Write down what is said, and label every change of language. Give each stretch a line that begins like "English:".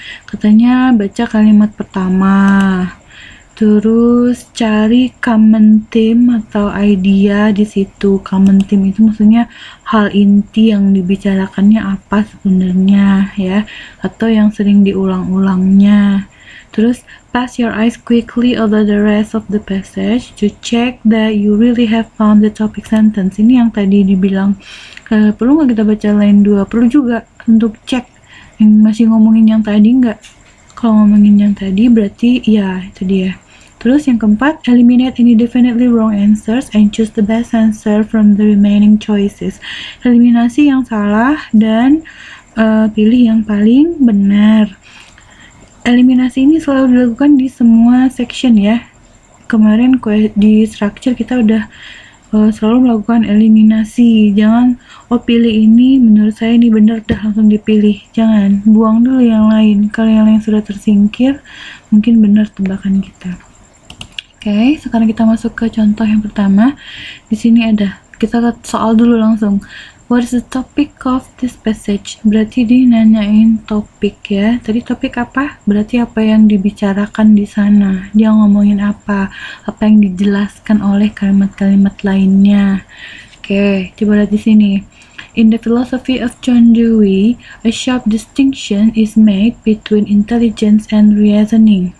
Indonesian: Katanya baca kalimat pertama. Terus cari common theme atau idea di situ. Common theme itu maksudnya hal inti yang dibicarakannya apa sebenarnya ya, atau yang sering diulang-ulangnya. Terus
English: pass your eyes quickly over the rest of the passage to check that you really have found the topic sentence.
Indonesian: Ini yang tadi dibilang perlu nggak kita baca line 2? Perlu juga untuk cek yang masih ngomongin yang tadi nggak. Kalau ngomongin yang tadi berarti ya itu dia. Terus yang keempat,
English: eliminate any definitely wrong answers and choose the best answer from the remaining choices.
Indonesian: Eliminasi yang salah dan pilih yang paling benar. Eliminasi ini selalu dilakukan di semua section ya. Kemarin di structure kita udah selalu melakukan eliminasi. Jangan, oh pilih ini, menurut saya ini benar, dah langsung dipilih. Jangan, buang dulu yang lain. Kalau yang lain sudah tersingkir, mungkin benar tebakan kita. Oke, sekarang kita masuk ke contoh yang pertama. Di sini ada, kita lihat soal dulu langsung.
English: What is the topic of this passage?
Indonesian: Berarti dia nanyain topik ya. Tadi topik apa? Berarti apa yang dibicarakan di sana. Dia ngomongin apa? Apa yang dijelaskan oleh kalimat-kalimat lainnya. Oke, coba lihat di sini.
English: In the philosophy of John Dewey, a sharp distinction is made between intelligence and reasoning.